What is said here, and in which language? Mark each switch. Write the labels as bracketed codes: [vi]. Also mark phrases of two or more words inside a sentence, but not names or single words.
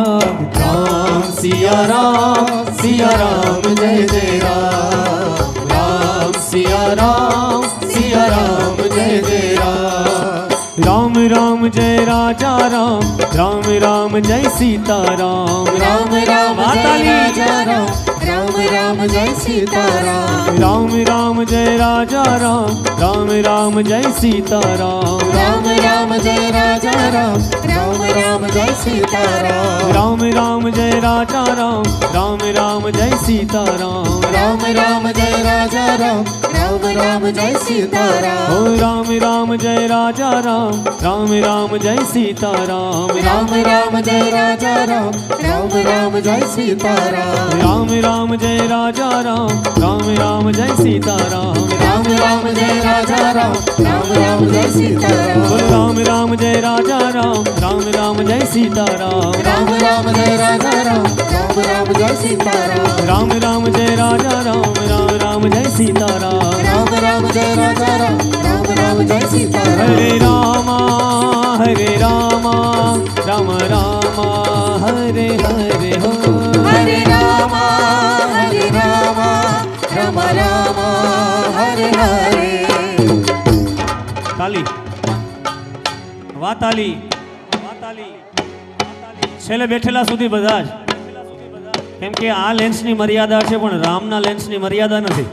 [hi] राम सिया राम जय जय राम राम सिया राम जय जय राम. राम राम जय राजा राम राम जय सीता राम રામ माताली. राम जय सीताराम राम जय राजा राम जय सीता राम राम जय राजा राम जय सीताराम राम जय राजा राम जय सीता राम राम जय राजा राम जय सीताराम ओ राम जय राजा राम जय सीता राम राम जय राजा राम जय सीताराम राम जय राजा राम जय सीता राम राम जय राजा राम जय सीताराम राम जय राजा राम जय सीता राम राम जय राजा राम जय सीताराम राम जय राजा राम जय सीता राम राम जय राजा राम जय सीताराम हरे रामा राम हरे हरे हो. हरे राम राम हरे हरे. [gu] તાલી વા તાલી છેલ્લે બેઠેલા સુધી બધા જ, કેમ કે આ લેન્સની મર્યાદા છે પણ રામના લેન્સની મર્યાદા નથી.